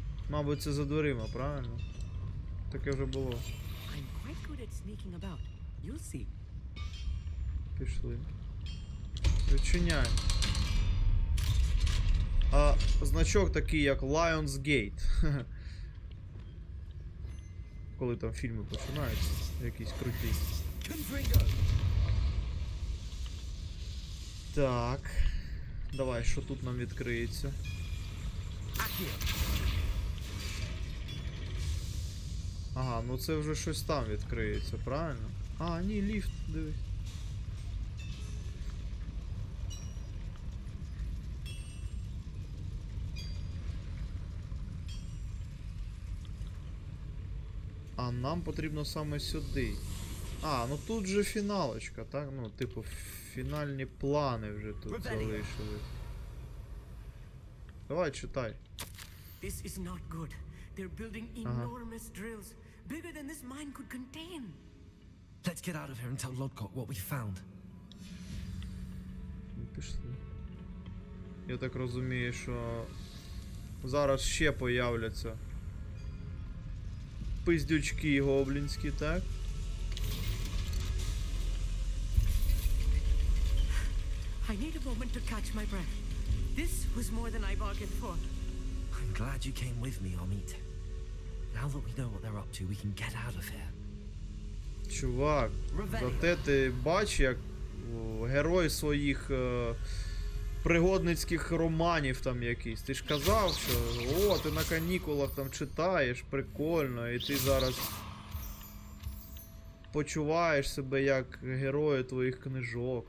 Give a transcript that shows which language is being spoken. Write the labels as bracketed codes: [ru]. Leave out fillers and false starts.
[uk] Мабуть, це за дверима, правильно? Таке вже було. [en] I'm quite good at sneaking about. You'll see. [uk] Пішли. Відчиняй. А значок такий, як Lion's Gate. Коли там фільми починаються, якісь круті. Так. Давай, що тут нам відкриється? Ага, ну це вже щось там відкриється, правильно? А, ні, ліфт, дивись. А нам потрібно саме сюди. А, ну тут же фіналочка, так? Ну, типу, фінальні плани вже тут залишились. Давай, читай. [en] This is not good. They're building enormous drills, bigger than this mine could contain. Let's get out of here and tell Lodgok what we found. [uk] Пішли. Я так розумію, що зараз ще появляться пиздючки гоблінські, так? [en] I need a moment to catch my breath. This was more than I bargained for. I'm glad you came with me, Amit. Now that we know what they're up to, we can get out of here. [uk] Чувак, зате ти бач, як герой своїх пригодницьких романів там якийсь. Ти ж казав, що о, ти на канікулах там читаєш, прикольно, і ти зараз почуваєш себе як герой твоїх книжок.